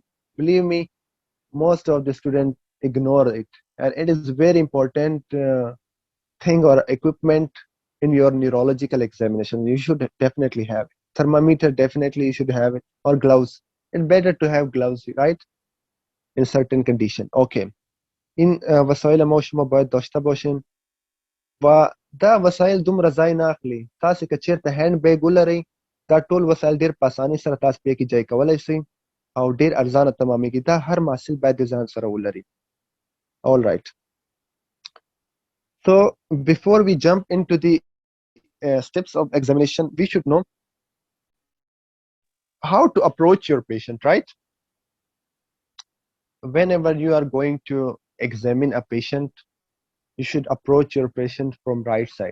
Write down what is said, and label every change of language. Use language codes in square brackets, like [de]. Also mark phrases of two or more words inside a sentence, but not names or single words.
[en] Believe me, most of the students ignore it, and it is very important thing or equipment in your neurological examination. You should definitely have it. Thermometer, definitely you should have it, or gloves. It's better to have gloves, right? In certain condition. Okay. In [fa] وسایل ما شما باید داشته باشین و [ps] دا وسایل دومره ځای نه اخلي. تاسې که چېرته [en] hand bag [ps] ولرئ دا ټول وسایل ډېر په اسانۍ سره تاسو پې کې ځای کولی شئ او ډېر ارزانه تمامېږي. دا هر محصل باید د ځان سره ولري. [en] All right. So before we jump into the steps of examination, we should know how to approach your patient, right? Whenever you are going to examine a patient, you should approach your patient from right side.